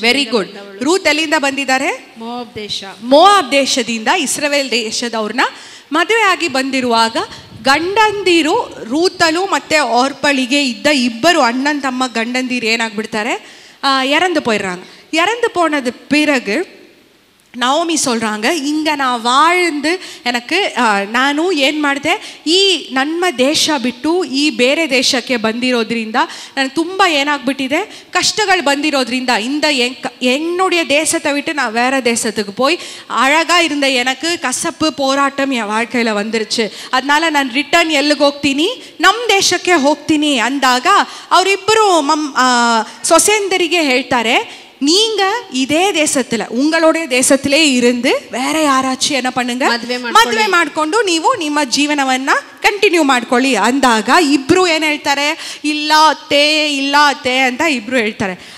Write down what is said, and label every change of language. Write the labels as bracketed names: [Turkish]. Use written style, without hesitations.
[Kannada] Very good. Routh ಎಲ್ಲಿಂದ ಬಂದಿದ್ದಾರೆ? Moab ದೇಶ. ಮೋವಾಬ್ ದೇಶದಿಂದ ಇಸ್ರಾಯೇಲ್ ದೇಶದವ್ರನ್ನ ಮದುವೆ ಆಗಿ ಬಂದಿರುವಾಗ ಗಂಡಂದಿರು ರೂತಲು ಮತ್ತೆ ಓರ್ಪಳಿಗೆ ಇದ್ದ ಇಬ್ಬರು ಅಣ್ಣನ್ ತಮ್ಮ ಗಂಡಂದಿರು ಏನಾಗ್ಬಿಡ್ತಾರೆ, [Tamil] இறந்து போயிடுறாங்க. இறந்து போனது பிறகு நவோமி சொல்கிறாங்க, இங்கே நான் வாழ்ந்து எனக்கு [Kannada] ನಾನು ಏನು ಮಾಡಿದೆ, ಈ ನಮ್ಮ ದೇಶ ಬಿಟ್ಟು ಈ ಬೇರೆ ದೇಶಕ್ಕೆ ಬಂದಿರೋದ್ರಿಂದ ನನಗೆ ತುಂಬ ಏನಾಗ್ಬಿಟ್ಟಿದೆ, ಕಷ್ಟಗಳು ಬಂದಿರೋದ್ರಿಂದ [Tamil] என்னுடைய தேசத்தை விட்டு நான் வேறு தேசத்துக்கு போய் அழகாக இருந்த எனக்கு கசப்பு போராட்டம் என் வாழ்க்கையில் வந்துருச்சு. [Kannada] அதனால ನಾನು ರಿಟರ್ನ್ ಎಲ್ಲಿಗೆ ಹೋಗ್ತೀನಿ, ನಮ್ಮ ದೇಶಕ್ಕೆ ಹೋಗ್ತೀನಿ ಅಂದಾಗ ಅವರಿಬ್ಬರು ಸೊಸೆಂದರಿಗೆ ಹೇಳ್ತಾರೆ, [Tamil] நீங்கள் இதே தேசத்தில் உங்களுடைய தேசத்திலே இருந்து வேற யாராச்சும் என்ன பண்ணுங்க, [Kannada] ಮದುವೆ ಮಾಡಿಕೊಂಡು ನೀವು ನಿಮ್ಮ ಜೀವನವನ್ನು ಕಂಟಿನ್ಯೂ ಮಾಡ್ಕೊಳ್ಳಿ ಅಂದಾಗ ಇಬ್ರು ಏನು ಹೇಳ್ತಾರೆ, ಇಲ್ಲ ಅತ್ತೆ ಅಂತ ಇಬ್ರು ಹೇಳ್ತಾರೆ.